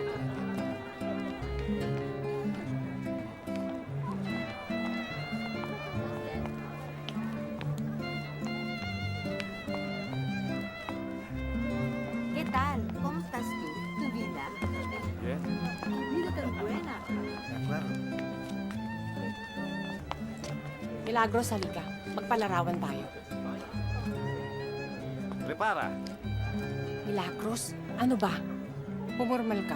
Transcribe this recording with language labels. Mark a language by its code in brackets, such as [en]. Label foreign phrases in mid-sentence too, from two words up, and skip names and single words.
[es] ¿Qué tal? ¿Cómo estás tú? ¿Tu vida? [en] Yeah? [es] Vida tan buena. Claro. Milagros, [tl] halika. Magpalarawan tayo. [es] Prepara. [tl] Milagros, ano ba? Pumormal ka.